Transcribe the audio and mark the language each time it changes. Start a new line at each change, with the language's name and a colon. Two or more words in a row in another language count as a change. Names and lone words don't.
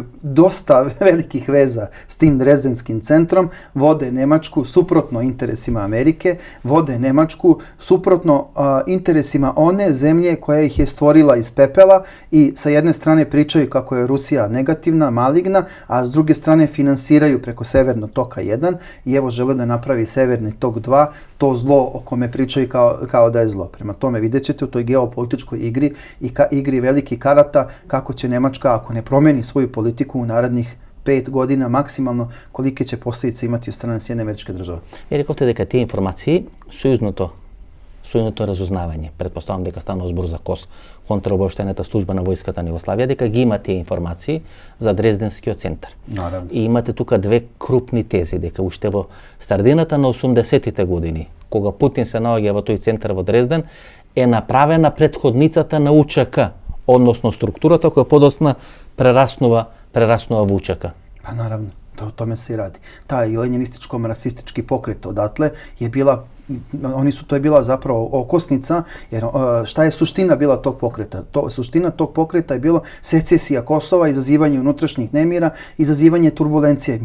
Serbian: dosta velikih veza s tim Drezdenskim centrom, vode Nemačku suprotno interesima Amerike, vode Nemačku suprotno interesima one zemlje koja ih je stvorila iz pepela i sa jedne strane pričaju kako je Rusija negativna, maligna, a s druge strane finansiraju preko Severnog toka 1 i evo žele da napravi Severni tok 2, to zlo o kome pričaju kao da je zlo. Prema tome vidjet ćete u toj geopolitičkoj igri i igri veliki karata kako će Nemačka, ako ne promeni svoju politiku u narednih 5 godina maksimalno, kolike će posljedice imati u strane Sjedinjene Američke Države.
Macedonian: Rekovte дека те информации сојузното разузнавање, претпоставам дека станува збор за КОС, контраобавештајната служба на војската на Југославија, дека ги има тие информации за Дрезденскиот центар. Наравно. И имате тука две крупни тези, дека уште во стардината на 80-тите години, кога Путин се наоѓа во тој центар во Дрезден, е направена претходницата на УЧК, односно структурата која подосна прераснува во УЧК.
Serbian: Pa naravno, o tome se i radi. Taj lenjinističko-marksistički pokret odatle je bila, to je bila zapravo okosnica, jer šta je suština bila tog pokreta? Suština tog pokreta je bilo secesija Kosova, izazivanje unutrašnjih nemira, izazivanje turbulencije.